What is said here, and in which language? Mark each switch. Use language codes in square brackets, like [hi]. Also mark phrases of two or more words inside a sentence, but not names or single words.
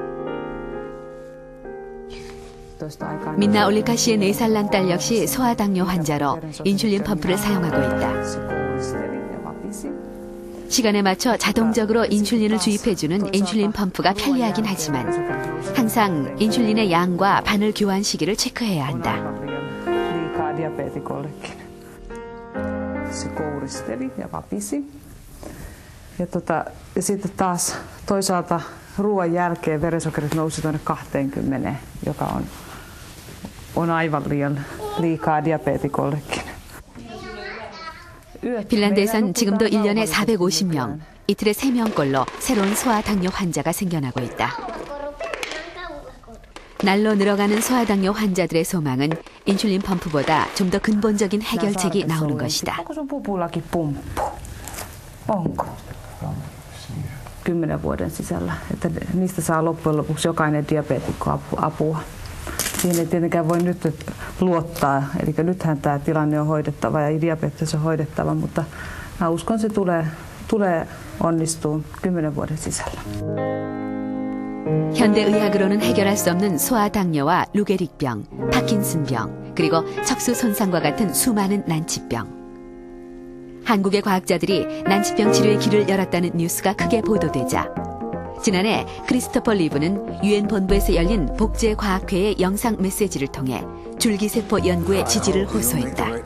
[ko] 민나 올리카 씨의 4살 난 딸 역시 소아당뇨 환자로 인슐린 펌프를 사용하고 있다. 시간에 맞춰 자동적으로 인슐린을 주입해주는 인슐린 펌프가 편리하긴 하지만 항상 인슐린의 양과 바늘 교환 시기를 체크해야 한다. [fi] Ja sitten taas toisaalta ruoan jälkeen verisokerit nousi tuonne 20, joka on aivan liikaa diabeetikollekin. [ko] 핀란드에선 지금도 1년에 450명, 이틀에 3명꼴로 새로운 소아당뇨 환자가 생겨나고 있다. 날로 늘어가는 소아당뇨 환자들의 소망은 인슐린 펌프보다 좀 더 근본적인 해결책이 나오는 것이다. [fi] Onko sun pupullakin pumppu? Onko? 10 vuoden sisällä, että niistä saa loppujen lopuksi jokainen diabeetikko apua. Siihen ei tietenkään voi nyt luottaa, eli nythän tämä tilanne on hoidettava ja diabetes on hoidettava, mutta mä uskon, se tulee onnistumaan 10 vuoden sisällä. [ko] 현대의학으로는 해결할 수 없는 소아당뇨와 루게릭병, 파킨슨병, 그리고 척수 손상과 같은 수많은 난치병. 한국의 과학자들이 난치병 치료의 길을 열었다는 뉴스가 크게 보도되자 지난해 크리스토퍼 리브는 유엔 본부에서 열린 복제과학회의 영상 메시지를 통해 줄기세포 연구의 지지를 호소했다.